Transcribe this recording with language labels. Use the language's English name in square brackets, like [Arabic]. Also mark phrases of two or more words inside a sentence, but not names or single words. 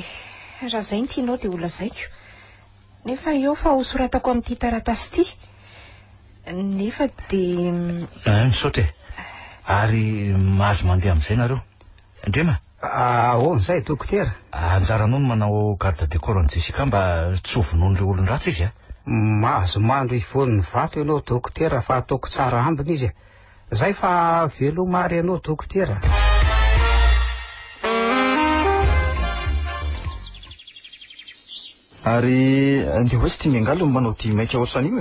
[Malagasy] Raha izay ny tianao dia ho lazaiko. Nefa eo fa ho soratako amin'ity taratasy ity. Nefa dia misaotra e. Ary mahazo mandeha amin'izay nareo. Ndrema? Ahoana izay dokotera? Anjaranao no manao [French] garde du corps [Malagasy] an'i Jessica mba tsy ho vonoan'ireo olon-dratsy izy a. Mahazo mandro ivoan'ny vato ianao dokotera fa ataoko tsara ambiny izy. Zay fa velomary ianao dokotera. Ary andeha hoe sy tia miangalo ny manao dia maika ohatran'io e.